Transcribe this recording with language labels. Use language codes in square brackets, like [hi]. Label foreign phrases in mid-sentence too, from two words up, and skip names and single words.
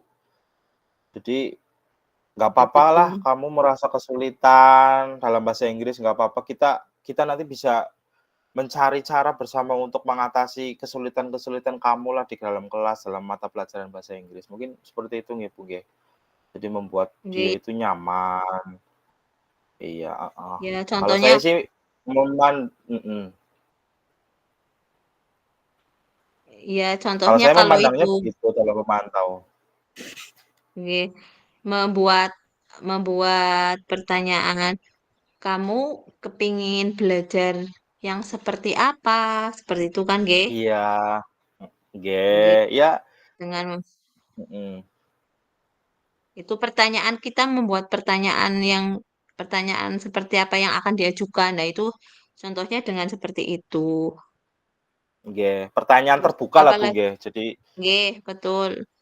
[id] Jadi, nggak Ya papalah betul. kamu merasa kesulitan dalam bahasa Inggris, nggak apa-apa, kita kita nanti bisa mencari cara bersama untuk mengatasi kesulitan-kesulitan kamulah di dalam kelas, dalam mata pelajaran bahasa Inggris. Mungkin seperti itu nggih, Bu, nggih. Jadi membuat dia Nggih, itu nyaman. Iya, heeh. ya Kalau contohnya saya sih mhm. ya Kalau contohnya saya kalau memandangnya itu begitu dalam memantau. nggih, membuat membuat pertanyaan, "Kamu kepingin belajar yang seperti apa?" Seperti itu kan, nggih? Iya, Nggih, nggih, ya dengan mhm, itu pertanyaan kita membuat pertanyaan seperti apa yang akan diajukan. Nah, itu contohnya dengan seperti itu. nggih. Pertanyaan Terus terbuka lah, Bu, apalagi nggih. Jadi nggih, betul. Nggih,